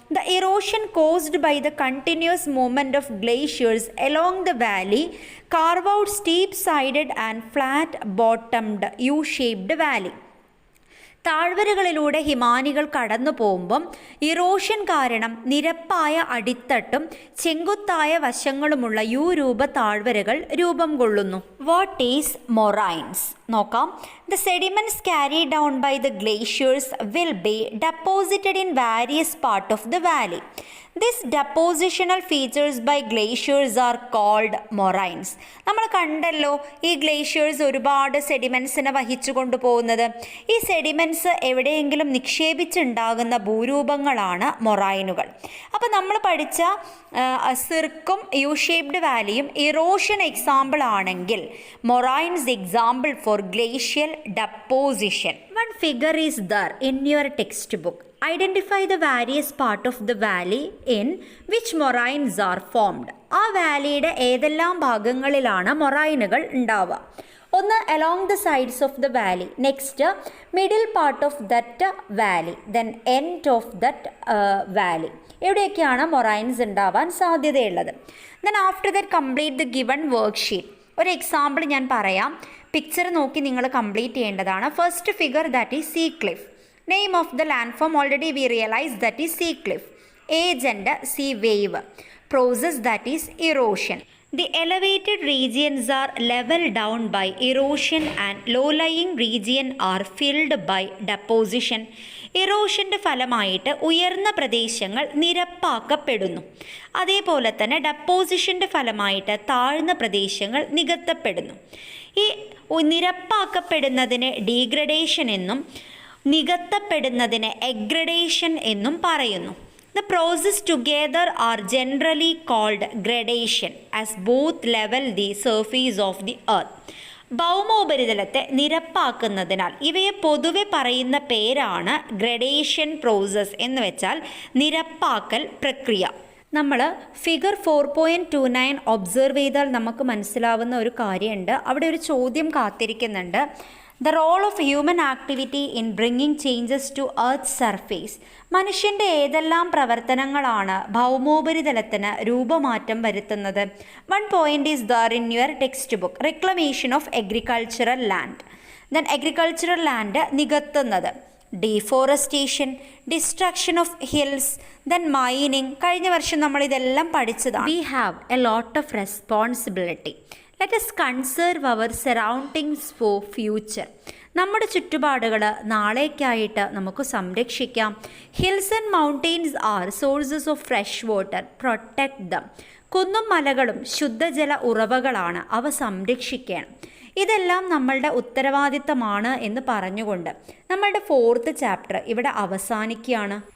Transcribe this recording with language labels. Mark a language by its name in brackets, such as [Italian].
[English] The erosion caused by the continuous movement of glaciers along the valley carve out steep sided and flat bottomed U shaped valley. [Malayalam] താഴ്വരകളിലൂടെ ഹിമാനികൾ കടന്നു പോകുമ്പം erosion കാരണം നിരപ്പായ അടിത്തട്ടും ചെങ്കുത്തായ വശങ്ങളുമുള്ള U രൂപ താഴ്വരകൾ രൂപം കൊള്ളുന്നു. [English] What is moraines? [Malayalam] നോക്കാം. [English] The sediments carried down by the glaciers will be deposited in various parts of the valley. These depositional features by glaciers are called moraines. [Malayalam] നമ്മൾ കണ്ടല്ലോ ഈ ഗ്ലേഷ്യേഴ്സ് ഒരുപാട് സെഡിമെൻസിനെ വഹിച്ചു കൊണ്ടുപോകുന്നത്. ഈ സെഡിമെൻസ് എവിടെയെങ്കിലും നിക്ഷേപിച്ചുണ്ടാകുന്ന ഭൂരൂപങ്ങളാണ് മൊറൈനുകൾ. അപ്പോൾ നമ്മൾ പഠിച്ച സിർക്കും യു ഷേപ്ഡ് വാലിയും ഇറോഷൻ എക്സാമ്പിൾ ആണെങ്കിൽ moraines [English] Example for glacial deposition. One figure is there in your textbook. Identify the various part of the valley in which moraines are formed. [Malayalam] ആ വാലിയുടെ ഏതെല്ലാം ഭാഗങ്ങളിലാണ് മൊറൈനുകൾ ഉണ്ടാവുക? ഒന്ന് [English] Along the sides of the valley, next middle part of that valley, then end of that valley. [Malayalam] എവിടെയൊക്കെയാണ് moraines ഉണ്ടാവാൻ സാധ്യതയുള്ളത്? [English] Then after that complete the given worksheet. [Malayalam] ഒരു example ഞാൻ പറയാം, പിക്ചർ നോക്കി നിങ്ങൾ കംപ്ലീറ്റ് ചെയ്യേണ്ടതാണ്. [English] First figure that is sea cliff. Name of the land form already we realize that is sea cliff. Age and sea wave. Process that is erosion. The elevated regions are leveled down by erosion and low-lying region are filled by deposition. [Malayalam] ഇറോഷൻ്റെ ഫലമായിട്ട് ഉയർന്ന പ്രദേശങ്ങൾ നിരപ്പാക്കപ്പെടുന്നു. അതേപോലെ തന്നെ ഡെപ്പോസിഷൻ്റെ ഫലമായിട്ട് താഴ്ന്ന പ്രദേശങ്ങൾ നികത്തപ്പെടുന്നു. ഈ നിരപ്പാക്കപ്പെടുന്നതിന് degradation എന്നും നികത്തപ്പെടുന്നതിന് എഗ്രഡേഷൻ എന്നും പറയുന്നു. [English] The process together are generally called gradation as both level the surface of the earth. [Malayalam] ഭൗമോപരിതലത്തെ നിരപ്പാക്കുന്നതിനാൽ ഇവയെ പൊതുവെ പറയുന്ന പേരാണ് ഗ്രഡേഷൻ പ്രോസസ് എന്ന് വെച്ചാൽ നിരപ്പാക്കൽ പ്രക്രിയ. നമ്മൾ ഫിഗർ 4.29 ഒബ്സർവ് ചെയ്താൽ നമുക്ക് മനസ്സിലാവുന്ന ഒരു കാര്യമുണ്ട്. അവിടെ ഒരു ചോദ്യം കാത്തിരിക്കുന്നുണ്ട്. [English] The role of human activity in bringing changes to Earth's surface. [Malayalam] മനുഷ്യൻ്റെ ഏതെല്ലാം പ്രവർത്തനങ്ങളാണ് ഭൗമോപരിതലത്തിന് രൂപമാറ്റം വരുത്തുന്നത്? [English] One point is there in your textbook. Reclamation of agricultural land. Then agricultural land [Malayalam] നികത്തുന്നത്. [English] Deforestation, destruction of hills, then mining. [Malayalam] കഴിഞ്ഞ വർഷം നമ്മൾ ഇതെല്ലാം പഠിച്ചതാണ്. [English] We have a lot of responsibility. Let us conserve our surroundings for future. [Malayalam] നമ്മുടെ ചുറ്റുപാടുകൾ നാളേക്കായിട്ട് നമുക്ക് സംരക്ഷിക്കാം. [English] Hills and mountains are sources of fresh water. Protect them. [Malayalam] കുന്നും മലകളും ശുദ്ധജല ഉറവകളാണ്, അവ സംരക്ഷിക്കണം. ഇതെല്ലാം നമ്മളുടെ ഉത്തരവാദിത്തമാണ് എന്ന് പറഞ്ഞുകൊണ്ട് നമ്മളുടെ 4th ചാപ്റ്റർ ഇവിടെ അവസാനിക്കുകയാണ്.